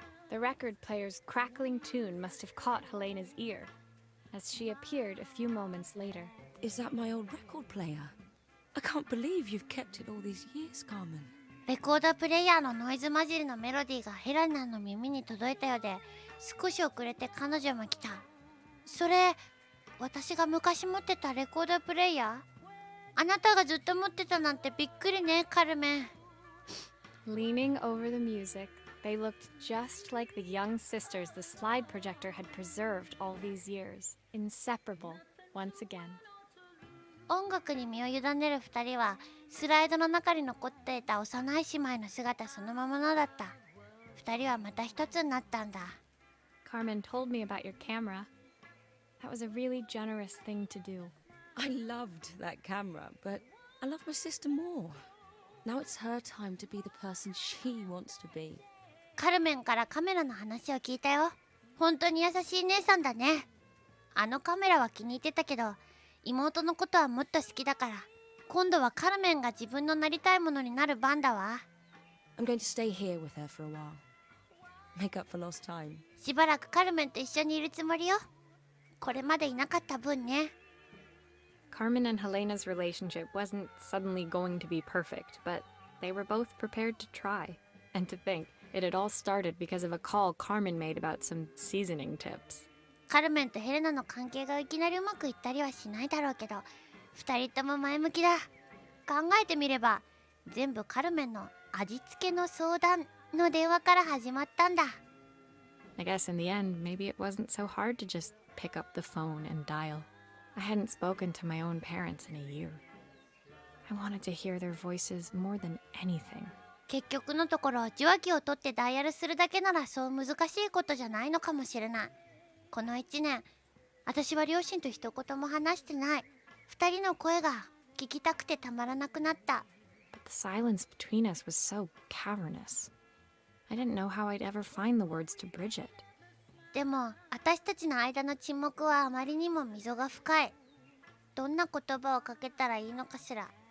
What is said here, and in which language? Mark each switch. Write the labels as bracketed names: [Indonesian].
[English] The record player's crackling tune must have caught Helena's ear, as she appeared a few moments later. Is that my old record player? I can't believe you've kept it all these years, Carmen. [Japanese] レコードプレイヤーのノイズ混じりのメロディーがヘラナの耳に届いたようで、少し遅れて彼女も来た。それ、私が昔持ってたレコードプレイヤー？あなたがずっと持ってたなんてびっくりね、カルメン。 [English] Leaning over the music, they looked just like the young sisters the slide projector had preserved all these years, inseparable once again. [Japanese] 音楽に身を委ねる二人はスライドの中に残っていた幼い姉妹の姿そのままのだった。二人はまた一つになったんだ。 [English] Carmen told me about your camera. That was a really generous thing to do. I loved that camera, but I love my sister more. Now it's her time to be the person she wants to be. [Japanese] カルメンからカメラの話を聞いたよ。本当に優しい姉さんだね。あのカメラは気に入ってたけど、妹のことはもっと好きだから、今度はカルメンが自分のなりたいものになる番だわ。 [English] I'm going to stay here with her for a while. Make up for lost time. [Japanese] しばらくカルメンと一緒にいるつもりよ。これまでいなかった分ね。 [English] Carmen and Helena's relationship wasn't suddenly going to be perfect, but they were both prepared to try. And to think, it had all started because of a call Carmen made about some seasoning tips. [Japanese] カルメンとヘレナの関係がいきなりうまくいったりはしないだろうけど、二人とも前向きだ。考えてみれば、全部カルメンの味付けの相談の電話から始まったんだ。 [English] I guess in the end, maybe it wasn't so hard to just pick up the phone and dial. I hadn't spoken to my own parents in a year. I wanted to hear their voices more than anything. [Japanese] 結局のところ、受話器を取ってダイヤルするだけならそう難しいことじゃないのかもしれない。この1年、私は両親と一言も話してない。二人の声が聞きたくてたまらなくなった。 [English] But the silence between us was so cavernous. I didn't know how I'd ever find the words to bridge it. [Japanese] でも、私たちの間の沈黙はあまりにも溝が深い。どんな言葉をかけたらいいのかしら。